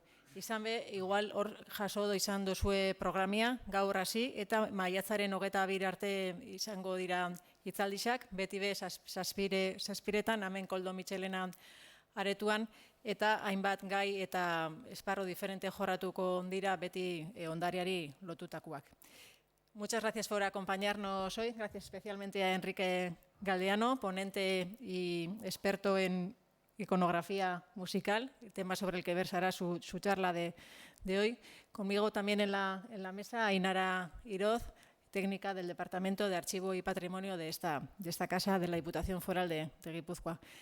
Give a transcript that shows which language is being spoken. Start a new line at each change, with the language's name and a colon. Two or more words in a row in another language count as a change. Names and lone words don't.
Basque: Izan be, igual hor jaso izan duzue programia, gaur hasi, eta maiatzaren 22 arte izango dira hitzaldizak, beti be zazpiretan, hemen Koldo Mitxelena aretuan, eta hainbat gai eta esparro diferente jorratuko dira beti ondariari lotutakoak.
Spanish: Muchas gracias por acompañarnos hoy, gracias especialmente a Enrique Galdeano, ponente y experto en iconografía musical, el tema sobre el que versará su charla de hoy. Conmigo también en la mesa Ainara Iroz, técnica del Departamento de Archivo y Patrimonio de esta casa de la Diputación Foral de Guipúzcoa.